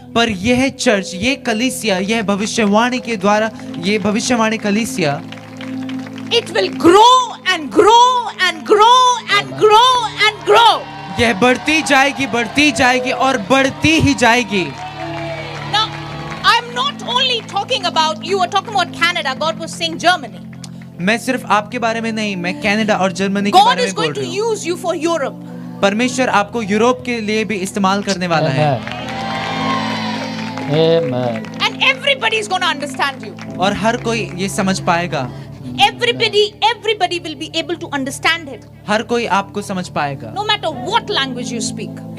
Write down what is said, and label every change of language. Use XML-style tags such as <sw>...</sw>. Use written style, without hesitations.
<hi>पर यह चर्च, ये कलीसिया, यह भविष्यवाणी के द्वारा, ये भविष्यवाणी कलीसिया</hi> <en>it will grow and grow and grow and grow and grow.</en> <hi>यह बढ़ती जाएगी और बढ़ती ही जाएगी।</hi> <en>Now, I'm not only talking about, you were talking about Canada, God was saying Germany.</en> <hi>मैं सिर्फ आपके बारे में नहीं, मैं कनाडा और जर्मनी के</hi> <en>God</en> <hi>बारे</hi> <en>is</en> <hi>में बोल</hi> <en>going to</en> <hi>रही हूँ।</hi> <en>use you for Europe.</en> <hi>परमेश्वर आपको यूरोप के लिए भी इस्तेमाल करने वाला है।</hi> <en>Amen. And everybody is going to understand you.</en> <hi>और हर कोई ये समझ पाएगा।</hi> <en>Everybody will be able to understand him.</en> <hi>हर कोई आपको समझ पाएगा।</hi> <en>No matter what language you speak.</en>